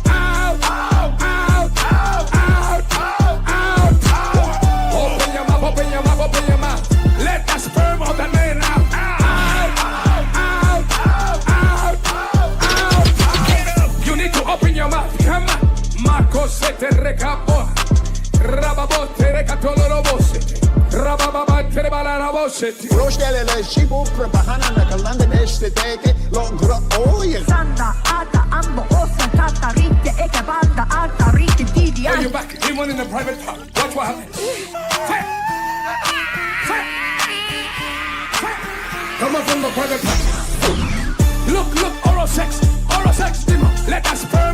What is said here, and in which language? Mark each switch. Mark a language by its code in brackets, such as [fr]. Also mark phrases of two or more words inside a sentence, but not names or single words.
[en] Open your mouth. Let the sperm of the man out. You need to open your mouth. Come on. Marco se te recapó. Rababote recatolorobose. Rabababantere balanabose. Roștelele și bucră bahana na kalanda nește teke longro oye. Sanda ata ambo osa tata rite eke banda ata rite didi. Oh, you're back. Anyone in the private part. Watch what happens. Come on from the private part. Look, oral sex, demon. Let us